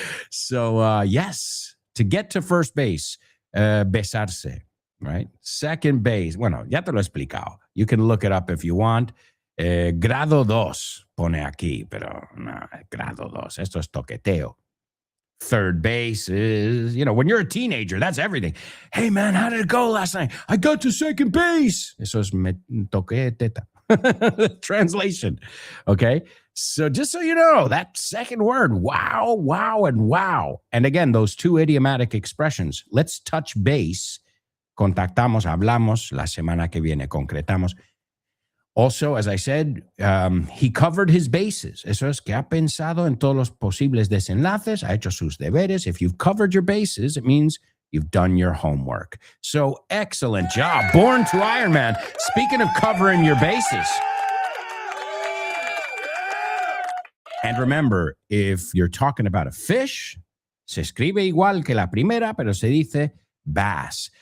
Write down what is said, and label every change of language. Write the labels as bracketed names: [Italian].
[English] So, yes, to get to first base, [Spanish] besarse, [English] right? Second base, [Spanish] bueno, ya te lo he explicado. [English] You can look it up if you want. [Spanish] Grado 2 pone aquí, pero no, grado 2, esto es toqueteo. [English] Third base is, when you're a teenager, that's everything. Hey, man, how did it go last night? I got to second base. [Spanish] Eso es me toqué teta. [English] Translation. Okay. So just so you know, that second word, wow, wow, and wow. And again, those two idiomatic expressions. Let's touch base. [Spanish] Contactamos, hablamos. La semana que viene concretamos. [English] Also, as I said, he covered his bases. [Spanish] Eso es que ha pensado en todos los posibles desenlaces, ha hecho sus deberes. [English] If you've covered your bases, it means you've done your homework. So excellent job. Born to Iron Man. Speaking of covering your bases. And remember, if you're talking about a fish, [Spanish] se escribe igual que la primera, pero se dice [English] bass.